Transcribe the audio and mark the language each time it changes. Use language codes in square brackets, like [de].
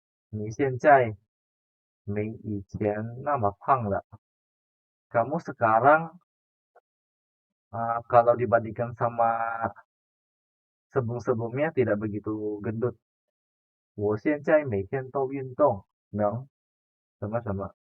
[zh] 你现在没以前那么胖了. [id] Kamu sekarang kalau dibandingkan sama sebelum-sebelumnya tidak begitu gendut. [zh] 我现在每天都运动能 sama-sama.